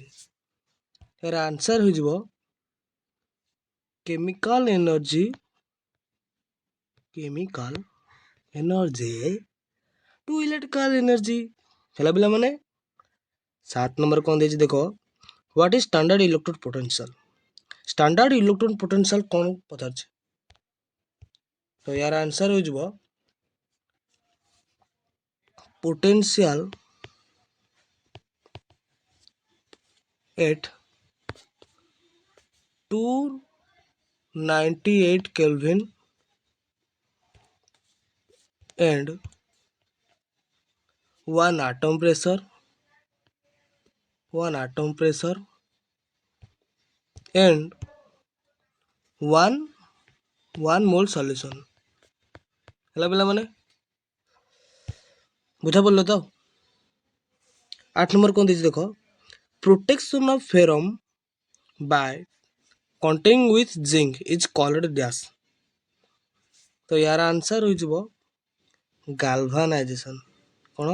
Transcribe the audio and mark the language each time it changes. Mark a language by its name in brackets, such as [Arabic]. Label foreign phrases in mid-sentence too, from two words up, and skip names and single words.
[Odia] ଏହାର ଆନ୍ସର ହୋଇଯିବ [English] chemical energy to electrical energy. [Odia] ହେଲା ପିଲାମାନେ। 7 ନମ୍ବର କ'ଣ ଦେଇଛି ଦେଖ, [English] what is standard electrode potential. standard electrode potential [Odia] କ'ଣ ପଚାରିଛି? ତ ୟାର ଆନ୍ସର ହୋଇଯିବ [English] potential at 298 Kelvin and 1 atom pressure and 1 mole solution। [Odia] ହେଲା ପିଲାମାନେ। ବୁଝା ପଡ଼ିଲ ତ। 8 ନମ୍ବର କ'ଣ ଦେଇଛି ଦେଖ, [English] protection of ferrum by containing with zinc is called dash. [Odia] ତ ୟାର ଆନ୍ସର ହୋଇଯିବ ଗାଲଭାନାଇଜେସନ୍। କ'ଣ?